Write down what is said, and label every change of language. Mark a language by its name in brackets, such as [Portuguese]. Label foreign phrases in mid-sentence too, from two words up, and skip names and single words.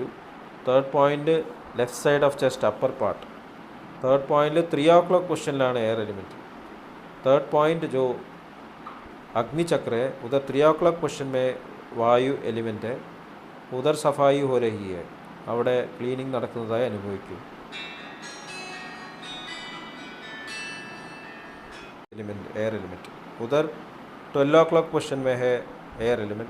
[English] Third point left side of chest upper part. [Malayalam] തേർഡ് പോയിന്റിൽ 3 o'clock പൊസിഷനിലാണ് [English] air element. third point [Hindi] जो अग्नि चक्र है उधर [English] 3 o'clock position [Hindi] में വായു എലിമെൻറ്റ്. उधर सफ़ाई हो रही है. [Malayalam] അവിടെ ക്ലീനിങ് നടക്കുന്നതായി അനുഭവിക്കും. [English] element air element [Hindi] उधर [English] 12 o'clock position [Hindi] में है [English] air element.